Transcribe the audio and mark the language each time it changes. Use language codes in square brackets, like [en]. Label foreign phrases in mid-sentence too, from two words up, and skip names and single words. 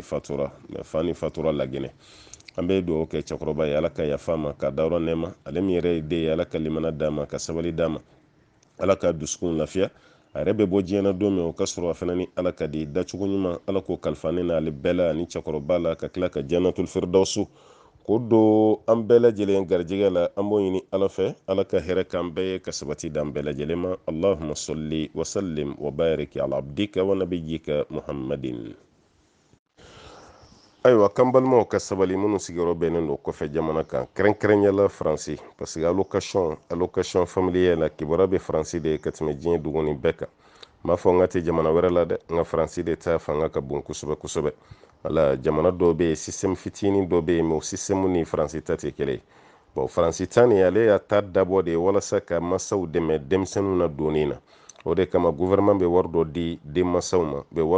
[bm] fatura fani fatura lagɛnɛ an bɛ dugawu kɛ cɛkɔrɔba ye ala ka yafa ma ka dayɔrɔ nɛɛma ale min yɛrɛ ye den ye ala ka limana d'a ma ka sabali d'a ma ala ka dusukun lafiya a yɛrɛ bɛ bɔ diɲɛ na don min o ka sɔrɔ a fana ni ala ka di dacogo ɲuman ala k'o kalifa ne n'ale bɛɛ la ani cɛkɔrɔba la ka tila ka [ar] جنة الفردوس [bm] k'o don an bɛɛ lajɛlen garijɛgɛ la an b'o ɲini ala fɛ ala ka hɛrɛ k'an bɛɛ ye ka sabati d'an bɛɛ lajɛlen ma [ar] اللهم صل وسلم وبارك على عبدك ونبيك محمد. [bm] ayiwa kan balimaw ka sabali minnu sigiyɔrɔ bɛnnen don kɔfɛ jamana kan kɛrɛnkɛrɛnyala faransi [fr] parce que allocation familiale [bm] la kibaruya bɛ faransi de ka tɛmɛ diɲɛ duguni bɛɛ kan m'a fɔ n ka tɛ jamana wɛrɛ la dɛ n ka faransi de ta fanga ka bon kosɛbɛ kosɛbɛ wala jamana dɔw bɛ yen système fitinin dɔ bɛ yen mais o système ni faransi ta tɛ kelen ye bon faransi ta nin ale y'a ta dabɔ de walasa ka masaw dɛmɛ denmisɛnninw na donni na o de kama gouvernement bɛ wari dɔ di denmansaw ma bɛ wari